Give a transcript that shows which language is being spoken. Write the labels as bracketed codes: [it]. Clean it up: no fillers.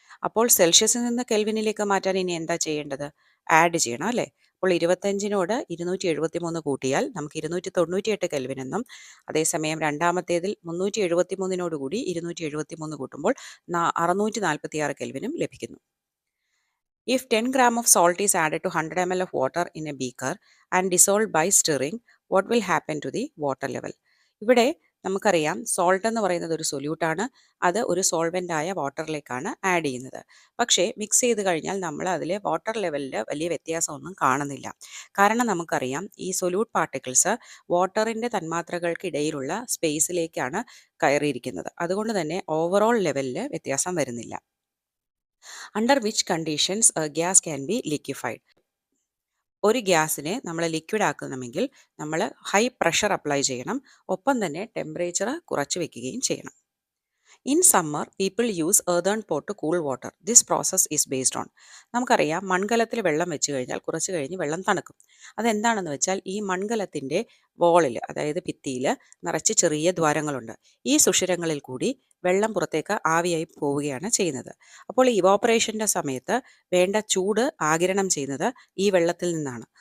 [ml] അപ്പോൾ സെൽഷ്യസിൽ നിന്ന് കെൽവിനിലേക്ക് മാറ്റാൻ ഇനി എന്താ ചെയ്യേണ്ടത്? ആഡ് ചെയ്യണം അല്ലേ? അപ്പോൾ 25നോട് 273 കൂട്ടിയാൽ നമുക്ക് 298 കെൽവിൻ എന്നും, അതേസമയം രണ്ടാമത്തേതിൽ 373നോട് കൂടി 273 കൂട്ടുമ്പോൾ 646 കെൽവിനും ലഭിക്കുന്നു. [en] If 10 gram of salt is added to 100 ml of water in a beaker and dissolved by stirring, what will happen to the water level? [ml] ഇവിടെ നമുക്കറിയാം സോൾട്ട് എന്ന് പറയുന്നത് ഒരു സൊല്യൂട്ടാണ്. അത് ഒരു സോൾവെൻ്റ് ആയ വാട്ടറിലേക്കാണ് ആഡ് ചെയ്യുന്നത്. പക്ഷേ മിക്സ് ചെയ്ത് കഴിഞ്ഞാൽ നമ്മൾ അതിൽ വാട്ടർ ലെവലിൽ വലിയ വ്യത്യാസമൊന്നും കാണുന്നില്ല. കാരണം നമുക്കറിയാം ഈ സൊല്യൂട്ട് പാർട്ടിക്കിൾസ് വാട്ടറിൻ്റെ തന്മാത്രകൾക്കിടയിലുള്ള സ്പേസിലേക്കാണ് കയറിയിരിക്കുന്നത്. അതുകൊണ്ട് തന്നെ ഓവറോൾ ലെവലിൽ വ്യത്യാസം വരുന്നില്ല. [en] Under which conditions gas can be liquefied. [ml] ഒരു ഗ്യാസിനെ നമ്മൾ ലിക്വിഡ് ആക്കണമെങ്കിൽ നമ്മൾ ഹൈ പ്രഷർ അപ്ലൈ ചെയ്യണം. ഒപ്പം തന്നെ ടെമ്പറേച്ചർ കുറച്ച് വെക്കുകയും ചെയ്യണം. [en] In summer people use earthen pot to cool water. This process is based on. [ml] നമുക്കറിയാം മൺകലത്തിൽ വെള്ളം വെച്ച് കഴിഞ്ഞാൽ കുറച്ച് കഴിഞ്ഞ് വെള്ളം തണുക്കും. അതെന്താണെന്ന് വെച്ചാൽ ഈ മൺകലത്തിൻ്റെ വോളിൽ, അതായത് ഭിത്തിയിൽ നിറച്ച് ചെറിയ ദ്വാരങ്ങളുണ്ട്. ഈ സുഷിരങ്ങളിൽ കൂടി വെള്ളം പുറത്തേക്ക് ആവിയായി പോവുകയാണ് ചെയ്യുന്നത്. അപ്പോൾ ഈ ഇവോപ്പറേഷൻ്റെ സമയത്ത് വേണ്ട ചൂട് ആഗിരണം ചെയ്യുന്നത് ഈ വെള്ളത്തിൽ നിന്നാണ്.